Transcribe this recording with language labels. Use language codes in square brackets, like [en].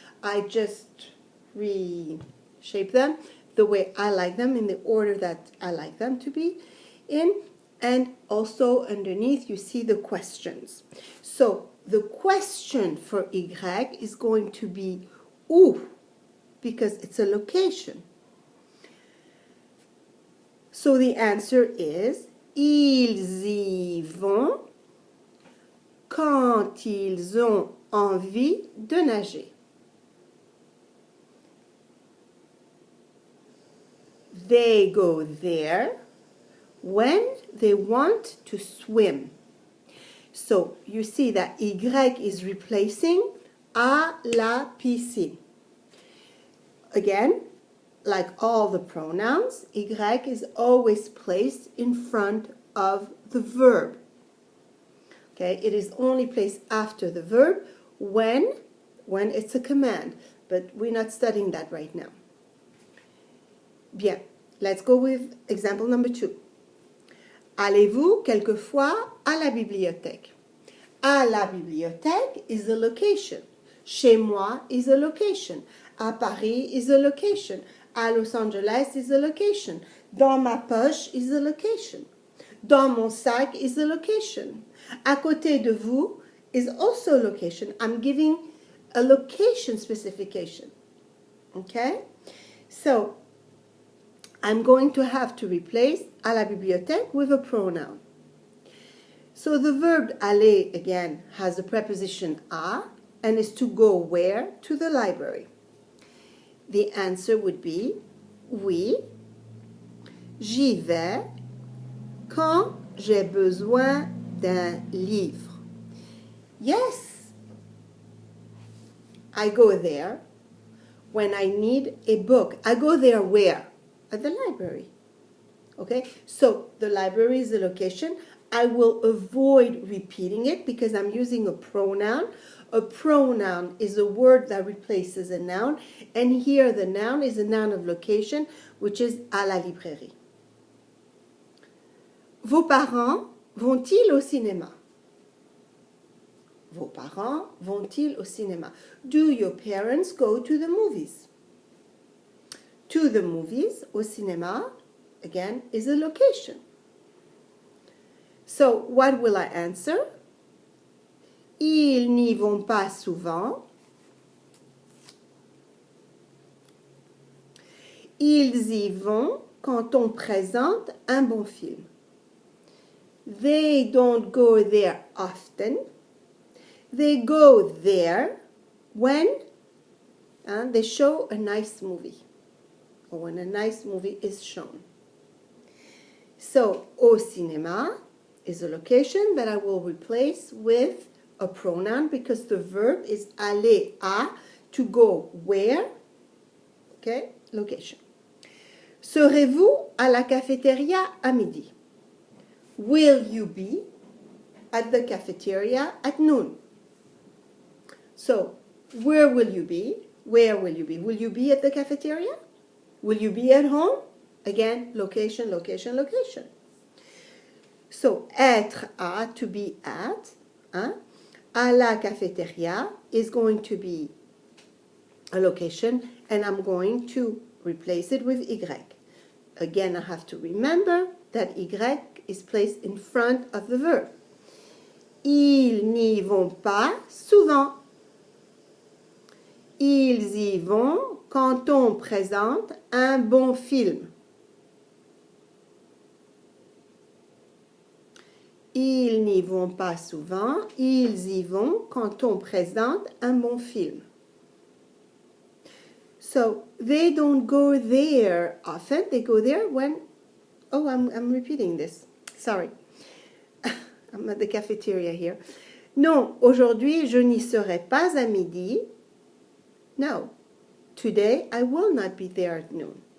[en] I just reshape them the way I like them, in the order that I like them to be in. And also underneath you see the questions. So the question for Y is going to be où, because it's a location. So the answer is [fr] ils y vont quand ils ont envie de nager. [en] They go there when they want to swim. So you see that Y is replacing [fr] à la piscine. [en] Again, like all the pronouns, Y is always placed in front of the verb. Okay, it is only placed after the verb when it's a command, but we're not studying that right now. Bien, let's go with example number 2. [fr] Allez-vous quelquefois à la bibliothèque? À la bibliothèque [en] is a location. Chez moi is a location. À Paris is a location. À Los Angeles is a location. Dans ma poche is a location. Dans mon sac is a location. À côté de vous is also a location. I'm giving a location specification. Okay? So, I'm going to have to replace [fr] à la bibliothèque [en] with a pronoun. So the verb aller, again, has the preposition à and is to go where? To the library. The answer would be [fr] oui, j'y vais quand j'ai besoin d'un livre. [en] Yes, I go there when I need a book. I go there where? At the library. Okay, so the library is the location. I will avoid repeating it because I'm using a pronoun. A pronoun is a word that replaces a noun, and here the noun is a noun of location, which is à la librairie. [fr] Vos parents vont-ils au cinéma? Vos parents vont-ils au cinéma? [en] Do your parents go to the movies? To the movies, [fr] au cinéma, [en] again, is a location. So, what will I answer? [fr] Ils n'y vont pas souvent. Ils y vont quand on présente un bon film. [en] They don't go there often. They go there when they show a nice movie, or when a nice movie is shown. So, [fr] au cinéma [en] is a location that I will replace with a pronoun because the verb is aller à, to go where, okay, location. [fr] Serez-vous à la cafétéria à midi? [en] Will you be at the cafeteria at noon? So, where will you be? Where will you be? Will you be at the cafeteria? Will you be at home? Again, location, location, location. So, être à, to be at, [fr] à la cafeteria [en] is going to be a location, and I'm going to replace it with Y. Again, I have to remember that Y is placed in front of the verb. [fr] Ils n'y vont pas souvent. Ils y vont quand on présente un bon film. Ils n'y vont pas souvent. Ils y vont quand on présente un bon film. [en] So, they don't go there often. They go there when... Oh, I'm repeating this. Sorry. I'm at the cafeteria here. [fr] Non, aujourd'hui, je n'y serai pas à midi. [en] No. Today, I will not be there at noon.